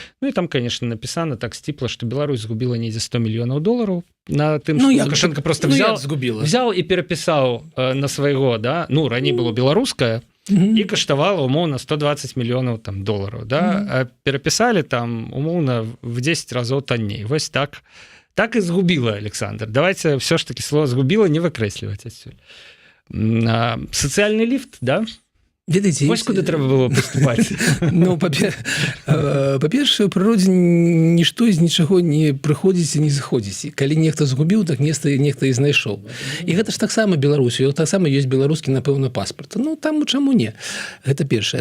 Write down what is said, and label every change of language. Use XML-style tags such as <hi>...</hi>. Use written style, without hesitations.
<be>Ну і там, конечно, напісана так сціпла, што Беларусь згубіла недзе $100 мільёнаў на тым, што Лукашенко</be> <ru>просто взял</ru> <be>і перапісаў на свайго, да? Ну, раней было беларускае, і каштавала умоўна $120 мільёнаў там долараў, да? А перапісалі там умоўна в 10 разоў танней. Вось так. Так и згубила, Александр.</be> <ru>Давайте все ж таки слово «згубила» не</ru> <be>выкрэсліваць адсюль.</be> <ru>Социальный лифт, да?</ru> <be>ведаеце, Вось куды трэба было паступаць. Ну, па-першае, у прыродзе нішто з нічаго не прыходзіць і не заходзіць. Калі нехта згубіў, так нехта і знайшоў. І гэта ж таксама Беларусь, і таксама ёсць беларускі, напэўна, паспарт. Ну, там чаму не? Гэта першае.</be>